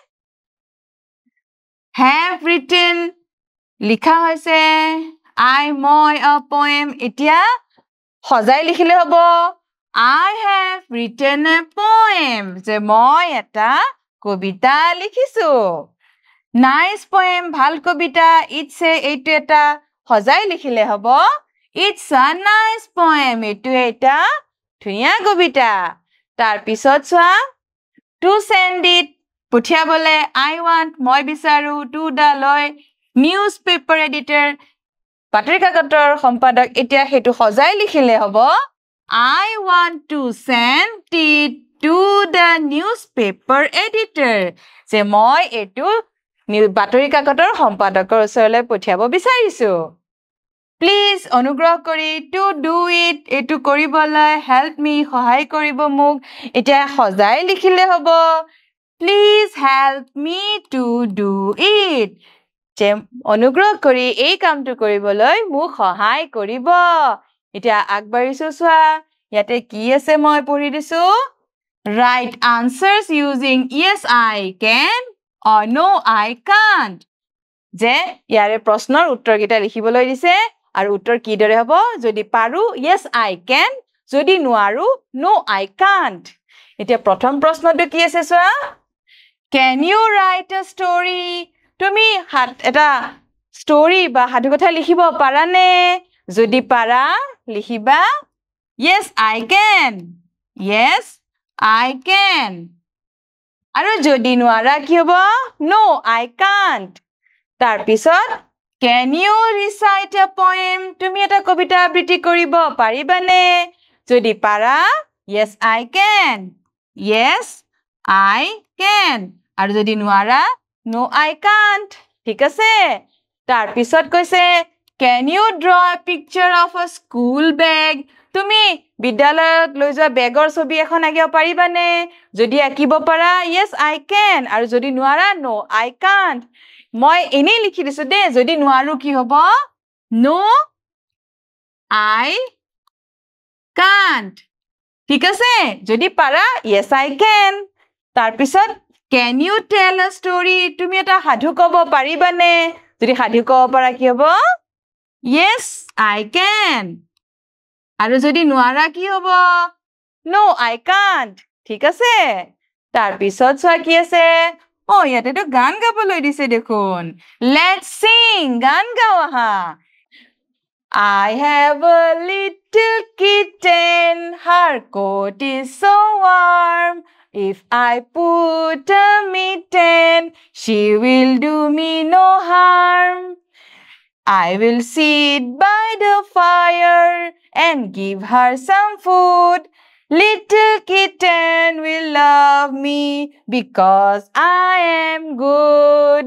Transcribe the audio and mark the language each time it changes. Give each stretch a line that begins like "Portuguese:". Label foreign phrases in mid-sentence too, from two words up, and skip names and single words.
English: have written
Assamese: লিখা হৈছে মই
English: a poem
Assamese: এতিয়া সজাই লিখিলে হ'ব
English: I have written a poem
Assamese: যে মই এটা কবিতা লিখিছো
English: nice poem
Assamese: ভাল কবিতা it's এইটো এটা সজাই লিখিলে হ'ব
English: it's a nice poem
Assamese: এইটো এটা ধুনীয়া কবিতা তাৰ পিছত চোৱা
English: to send it
Assamese: পঠিয়াবলে
English: I want
Assamese: মই বিচাৰো
English: to the
Assamese: লয়
English: newspaper editor
Assamese: বাতৰি কাকতৰ সম্পাদক এতিয়া হেতু সজাই লিখিলে হ'ব
English: I want to send it to the newspaper editor
Assamese: যে মই এটো বাতৰি কাকতৰ সম্পাদকৰ ওচৰলৈ পঠিয়াব বিচাৰিছো Please অনুগ্ৰহ কৰি
English: to do it
Assamese: এটো কৰিবলৈ
English: help me
Assamese: সহায় কৰিব মোক এতিয়া সজাই লিখিলে হ'ব
English: Please help me to do it
Assamese: যে অনুগ্ৰহ কৰি এই কামটো কৰিবলৈ মোক সহায় কৰিব এতিয়া আগবাঢ়িছো সোৱা ইয়াতে কি আছে মই পঢ়ি দিছো
English: Write answers using yes I can or no I can't
Assamese: যে ইয়াৰে প্ৰশ্নৰ উত্তৰ কেইটা লিখিবলৈ দিছে আৰু উত্তৰ কি দৰে হ'ব যদি পাৰো
English: yes I can
Assamese: যদি নোৱাৰো
English: no I can't
Assamese: এতিয়া প্ৰথম প্ৰশ্নটো কি আছে সোৱা
English: Can you write a story
Assamese: তুমি এটা story বা সাধু কথা লিখিব পাৰানে যদি পাৰা লিখিবা
English: Yes I can Yes I can
Assamese: আৰু যদি নোৱাৰা কি হ'ব
English: No I can't
Assamese: তাৰ পিছত
English: Can you recite a poem
Assamese: তুমি এটা কবিতা আবৃত্তি কৰিব পাৰিবানে যদি পাৰা
English: Yes I can Yes I can
Assamese: আৰু যদি নোৱাৰা
English: No I can't
Assamese: ঠিক আছে তাৰ পিছত কৈছে
English: Can you draw a picture of a school bag
Assamese: তুমি বিদ্যালয়ত লৈ যোৱা বেগৰ ছবি এখন আঁকিব পাৰিবানে যদি আঁকিব পাৰা
English: Yes I can
Assamese: আৰু যদি নোৱাৰা
English: No I can't
Assamese: মই এনে লিখি দিছো দে যদি নোৱাৰো কি হ'ব No
English: I can't
Assamese: ঠিক আছে যদি পাৰা
English: Yes I can
Assamese: তাৰ পিছত
English: Can you tell a story
Assamese: তুমি এটা সাধু ক'ব পাৰিবানে যদি সাধু ক'ব পাৰা কি হ'ব
English: Yes I can
Assamese: আৰু যদি নোৱাৰা কি হ'ব
English: No I can't
Assamese: ঠিক আছে তাৰ পিছত চোৱা কি আছে ইয়াতে তো গান গাবলৈ দিছে দেখোন
English: Let's sing
Assamese: গান গাও
English: আহা I have a little kitten her coat is so warm If I put a mitten she will do me no harm I will sit by the fire and give her some food Little kitten will love me because I am good.